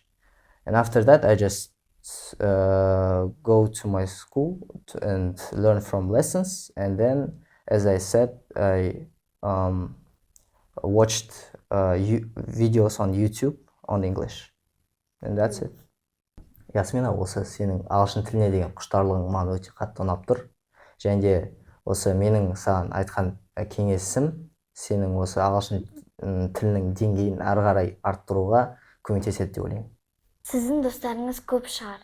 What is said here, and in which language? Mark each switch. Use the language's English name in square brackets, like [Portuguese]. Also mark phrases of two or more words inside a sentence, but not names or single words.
[English] And after that, I just go to my school and learn from lessons. And then, as I said, I watched videos on YouTube on English. And that's it. [Kazakh] Ясмина, осы сенің ағылшын тіліне деген құштарлығың маған өте қатты ұнап тұр. Және де осы менің саған айтқан кеңесім сенің осы ағылшын тілінің деңгейін әрі қарай арттыруға көмектеседі деп ойлаймын. Сіздің достарыңыз көп шығар?